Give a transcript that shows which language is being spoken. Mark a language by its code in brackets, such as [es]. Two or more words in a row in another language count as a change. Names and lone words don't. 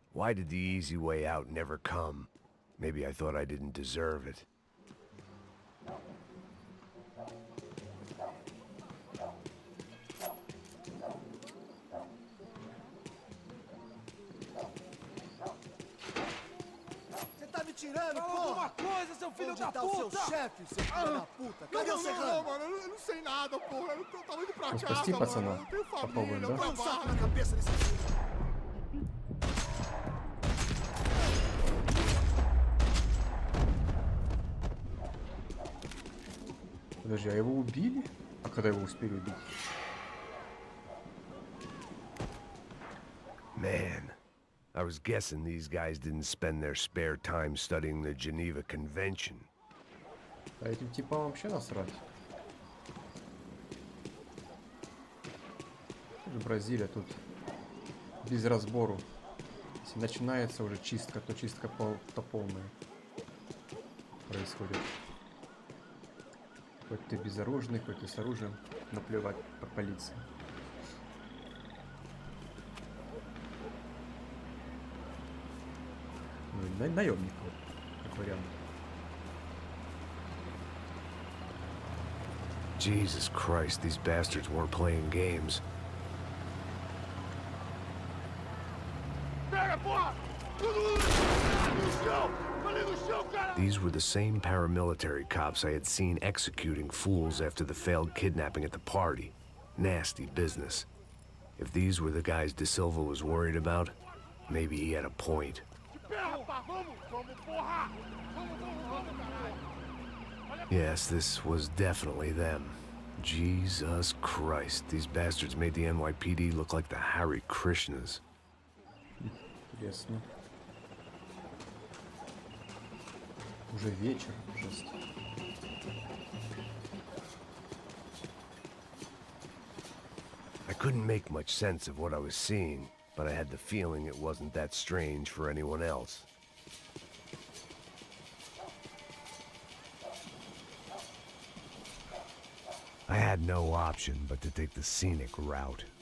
[en] Why did the easy way out never come? Maybe I thought I didn't deserve it. [pt] tirando, fala alguma coisa, seu filho da puta! Onde tá o seu chefe, seu filho da puta? Cadê o Serrano? Não, mano, eu não sei nada, porra. Eu tava indo pra [ru] Ну, [pt] casa, [ru] спасти [pt] mano. [ru] пацана. [pt] Eu tenho [ru] Попробуем, [pt] família, [ru] да? [pt] eu Dá um saco trabalho. na cabeça desse filho. [ru] Подожди, а его убили? А когда его успели убить? [en] I was guessing these guys didn't spend their spare time studying the Geneva Convention. [ru] А этим типам вообще насрать. Это Бразилия тут без разбору. Если начинается уже чистка, то чистка полная происходит. Хоть ты безоружный, хоть ты с оружием, наплевать по полиции. Ну и наемник, вот, как вариант. [en] Jesus Christ, these bastards weren't playing games. These were the same paramilitary cops I had seen executing fools after the failed kidnapping at the party. Nasty business. If these were the guys De Silva was worried about, maybe he had a point. Yes, this was definitely them. Jesus Christ, these bastards made the NYPD look like the Hare Krishnas. [ru] Интересно. Уже вечер, жесть. [en] I couldn't make much sense of what I was seeing, but I had the feeling it wasn't that strange for anyone else. I had no option but to take the scenic route.